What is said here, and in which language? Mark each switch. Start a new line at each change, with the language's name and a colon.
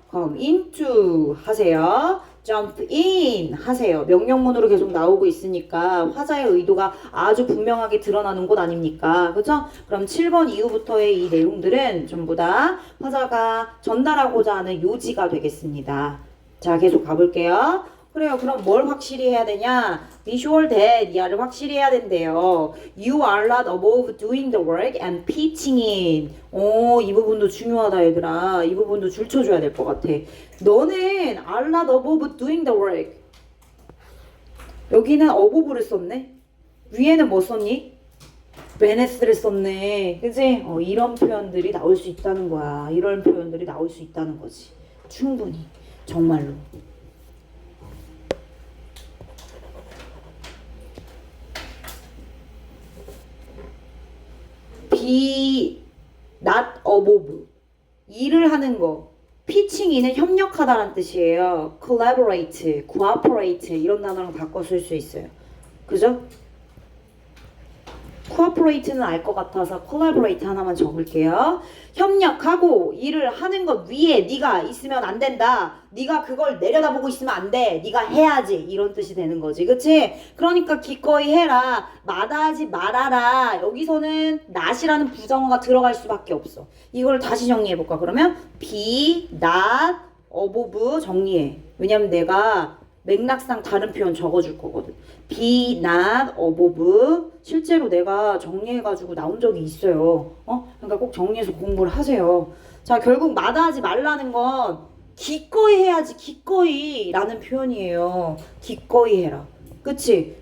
English: come into
Korean: 하세요.
English: jump in
Korean: 하세요. 명령문으로 계속 나오고 있으니까 화자의 의도가 아주 분명하게 드러나는 곳 아닙니까? 그죠? 그럼 7번 이후부터의 이 내용들은 전부 다 화자가 전달하고자 하는 요지가 되겠습니다. 자, 계속 가볼게요. 그래요. 그럼 뭘 확실히 해야 되냐?
English: Be sure that
Korean: 이하를 확실히 해야 된대요.
English: You are not above doing the work and pitching in.
Korean: 이 부분도 중요하다 얘들아. 이 부분도 줄 쳐줘야 될 것 같아. 너는
English: are not above doing the work.
Korean: 여기는 above를 썼네. 위에는 뭐 썼니? beneath를 썼네. 그치? 이런 표현들이 나올 수 있다는 거야. 이런 표현들이 나올 수 있다는 거지. 충분히. 정말로. be not above 일을 하는 거 피칭이는 협력하다라는 뜻이에요. collaborate, cooperate 이런 단어랑 바꿔 쓸 수 있어요. 그죠? cooperate는 알 것 같아서 collaborate 하나만 적을게요. 협력하고 일을 하는 것 위에 네가 있으면 안 된다. 네가 그걸 내려다보고 있으면 안 돼. 네가 해야지. 이런 뜻이 되는 거지. 그치? 그러니까 기꺼이 해라. 마다하지 말아라. 여기서는 not이라는 부정어가 들어갈 수밖에 없어. 이걸 다시 정리해볼까? 그러면 be not above 정리해. 왜냐면 내가 맥락상 다른 표현 적어줄 거거든. be not above 실제로 내가 정리해가지고 나온 적이 있어요. 그러니까 꼭 정리해서 공부를 하세요. 자, 결국 마다하지 말라는 건 기꺼이 해야지 기꺼이 라는 표현이에요. 기꺼이 해라. 그치?